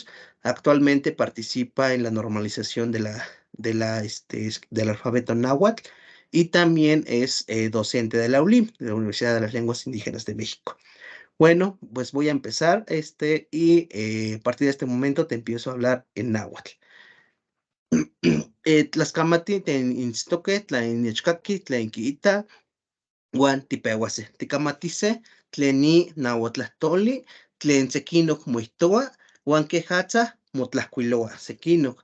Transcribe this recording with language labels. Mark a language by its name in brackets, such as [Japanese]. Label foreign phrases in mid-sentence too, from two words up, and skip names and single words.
[Spanish] Actualmente participa en la normalización del alfabeto náhuatl, y también es docente de la ULIM, de la Universidad de las Lenguas Indígenas de México. Bueno, pues voy a empezar, y a partir de este momento te empiezo a hablar en náhuatl. [Nahuatl languages] Tlaxcamati tlen instoque, tlen nechcaqui, tlen quiita, uan tipeuase. Ticamatise tlen ni nahuatlahtoli, tlen sequinoc moihtoua, uan quejatza motlahcuiloa sequinoc.